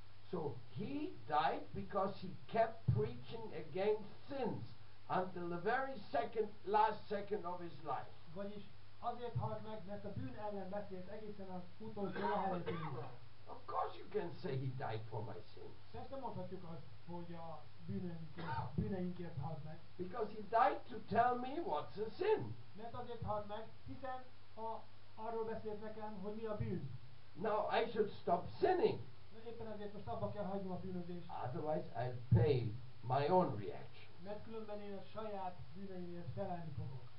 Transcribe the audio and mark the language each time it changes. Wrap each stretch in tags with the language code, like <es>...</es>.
<en>So he died because he kept preaching against sins until the very last second of his life.</en> <hu>Vagyis azért halt meg, mert a bűn ellen beszélt egészen az utolsó leheletében.</hu> <en>Of course you can say he died for my sins.</en> <hu>Persze mondhatjuk azt, hogy a bűneinkért halt meg.</hu> <en>Because he died to tell me what's a sin.</en> <hu>Mert azért halt meg, hiszen arról beszélt nekem, hogy mi a bűn.</hu> <en>Now I should stop sinning.</en> <hu>Éppen ezért most abba kell hagynom a bűnözést.</hu> <en>Otherwise I'll pay my own reaction.</en> <hu>Mert különben én a saját bűneimért felelni fogok.</hu>